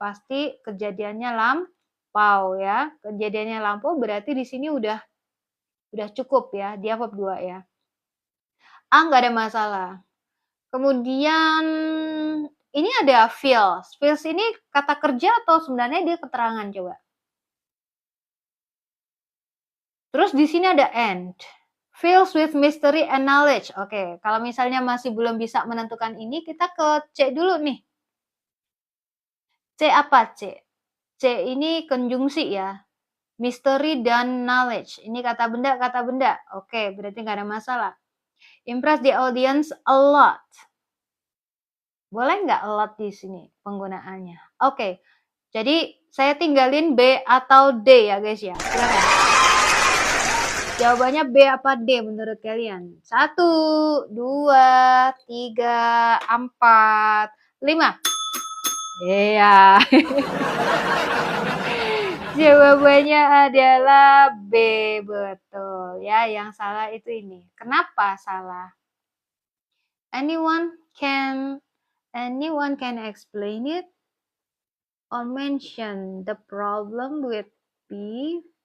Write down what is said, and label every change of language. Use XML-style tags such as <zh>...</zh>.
<id>Pasti kejadiannya lampau ya. Kejadiannya lampau berarti di sini udah cukup ya, dia verb 2 ya. A nggak ada masalah. Kemudian ini ada feels. Feels ini kata kerja atau sebenarnya dia keterangan coba? Terus di sini ada and.</id> <en>Fills with mystery and knowledge.</en> <id>Oke, kalau misalnya masih belum bisa menentukan ini, kita ke C dulu nih. C apa C? C ini konjungsi ya. Mystery dan knowledge. Ini kata benda, kata benda. Oke, berarti nggak ada masalah.</id> <en>Impress the audience a lot.</en> <id>Boleh nggak a lot di sini penggunaannya? Oke, jadi saya tinggalin B atau D ya guys ya. Silakan. Jawabannya B apa D menurut kalian? 1, 2, 3, 4, 5. Iya. Jawabannya adalah B, betul ya. Yang salah itu ini. Kenapa salah?</id> <en>Anyone can explain it or mention the problem with B?</en>